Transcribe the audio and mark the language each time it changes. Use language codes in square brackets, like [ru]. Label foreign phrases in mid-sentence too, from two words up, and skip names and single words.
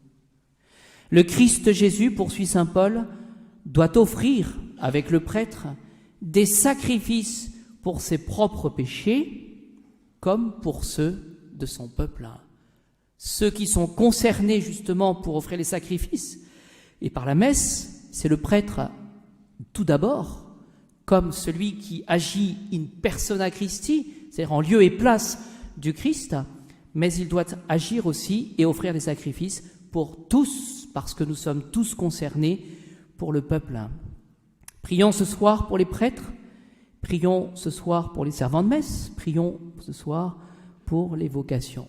[fr] Le Christ Jésus, poursuit saint Paul, doit offrir avec le prêtre des sacrifices pour ses propres péchés comme pour ceux de son peuple. Ceux qui sont concernés justement pour offrir les sacrifices, et par la messe, c'est le prêtre tout d'abord, comme celui qui agit [la] in persona Christi, [fr] c'est-à-dire en lieu et place du Christ, mais il doit agir aussi et offrir des sacrifices pour tous, parce que nous sommes tous concernés pour le peuple. Prions ce soir pour les prêtres, prions ce soir pour les servants de messe, prions ce soir pour les vocations.